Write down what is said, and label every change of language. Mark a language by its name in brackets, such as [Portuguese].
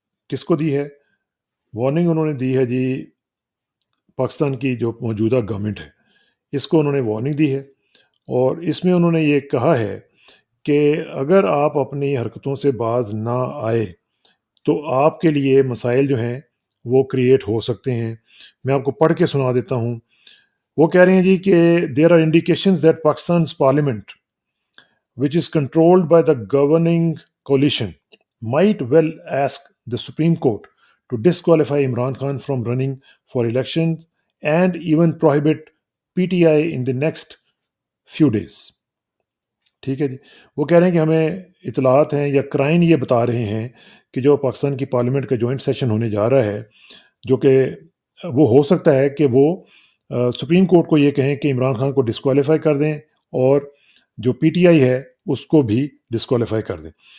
[Urdu] کس کو دی ہے وارننگ؟ انہوں نے دی ہے جی پاکستان کی جو موجودہ گورنمنٹ ہے، اس کو انہوں نے وارننگ دی ہے. اور اس میں انہوں نے یہ کہا ہے کہ اگر آپ اپنی حرکتوں سے باز نہ آئے تو آپ کے لیے مسائل جو ہیں وہ کریٹ ہو سکتے ہیں. میں آپ کو پڑھ کے سنا دیتا ہوں. وہ کہہ رہے ہیں جی کہ [English] There are indications that Pakistan's parliament which is controlled by the governing coalition might well ask the Supreme Court to disqualify Imran Khan from running for elections and even prohibit PTI in the next few days. [Urdu] ٹھیک ہے جی. وہ کہہ رہے ہیں کہ ہمیں اطلاعات ہیں یا کرائن یہ بتا رہے ہیں کہ جو پاکستان کی پارلیمنٹ کا جوائنٹ سیشن ہونے جا رہا ہے، جو کہ وہ ہو سکتا ہے کہ وہ سپریم کورٹ کو یہ کہیں کہ عمران خان کو ڈسکوالیفائی کر دیں، اور جو پی ٹی آئی ہے اس کو بھی ڈسکوالیفائی کر دیں.